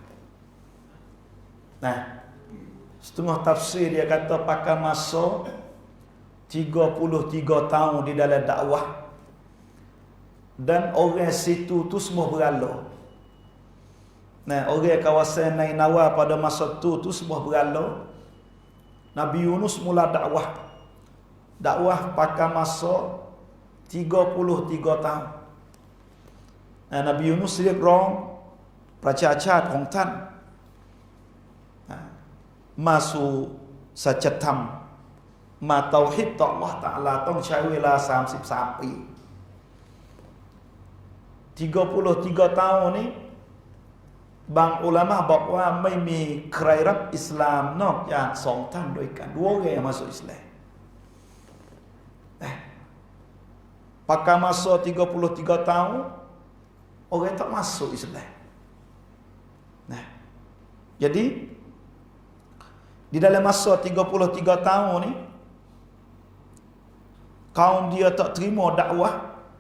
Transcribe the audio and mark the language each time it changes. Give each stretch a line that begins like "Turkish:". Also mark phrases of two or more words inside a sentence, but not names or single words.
Malay: Setengah tafsir dia kata pakai masa 33 tahun di dalam dakwah, dan orang situ tu semua berhala. Orang kawasan Nainawa pada masa tu semua berhala. Nabi Yunus mula dakwah pakai masa 33 tahun.
Thai: Nabi Yunus เรียกร้องประชาชาติของท่านมาสู่สัจธรรมมาเตาฮิดต่อ Allah Ta'ala ต้องใช้เวลา33 ปี
Malay: 33 tahun ni
Thai: บางอุลามะห์บอกว่าไม่มีใครรับอิสลามนอกจาก2ท่านด้วยกัน
Malay: dua orang yang masuk Islam. Pakai masa 33 tahun orang tak masuk Islam. Jadi di dalam masa 33 tahun ni, kaum dia tak terima dakwah.